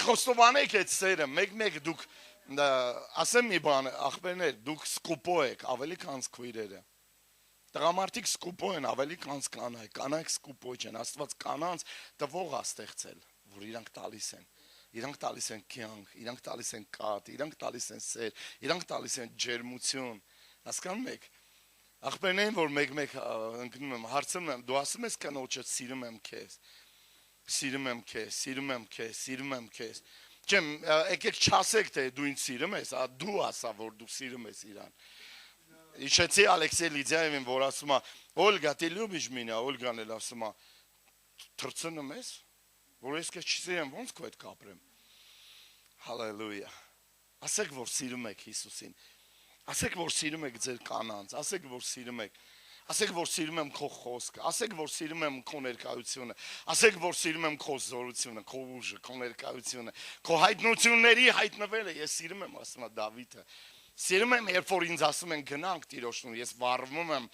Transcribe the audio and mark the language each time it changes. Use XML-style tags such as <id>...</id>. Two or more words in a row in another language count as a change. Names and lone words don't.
<hy>խոստովանեք այդ սերը, մեկ դուք ասեմ մի բան, ախպերներ, դուք սկուպո եք ավելի քան քույրերը։ Տղամարդիկ սկուպո են ավելի քան կանայք սկուպո չեն, Աստված կանանց տվող է ստեղծել, որ իրանք տալիս են։ Իրանք տալիս են կյանք, իրանք տալիս են կատ, իրանք տալիս են սեր, իրանք տալիս են ջերմություն։ Հասկանում եք։ Ախպերներին, որ մեկ ընկնում եմ, հարցնում եմ, դու ասում ես կնոջդ սիրում եմ քեզ։ Չեմ, եկեք չասեք, թե դու ինձ սիրում ես, դու ասա, որ դու սիրում ես իրան։ Իշեցի Ալեքսեյ Լիդիայևին, որ ասում է, Օլգա,</hy> <ru>ты любишь меня,</ru> <hy>Օլգան էլ ասում է, թրցնում ես։ որ ես քեզ չսիրեմ, ոնց քո հետ կապրեմ։ Հալելույա։ Ասեք, որ սիրում եք Հիսուսին։ Ասեք, որ սիրում եք ձեր կանանց, ասեք, որ սիրում եք։ Ասեք, որ սիրում եմ քո խոսքը, ասեք, որ սիրում եմ քո ներկայությունը, ասեք, որ սիրում եմ քո զորությունը, քո ուժը, քո ներկայությունը, քո հայտնությունների հայտնվելը, ես սիրում եմ, ասում է Դավիթը։ Սիրում եմ, երբ որ ինձ ասում են գնանք Տիրոջն, ես վառվում եմ։</hy>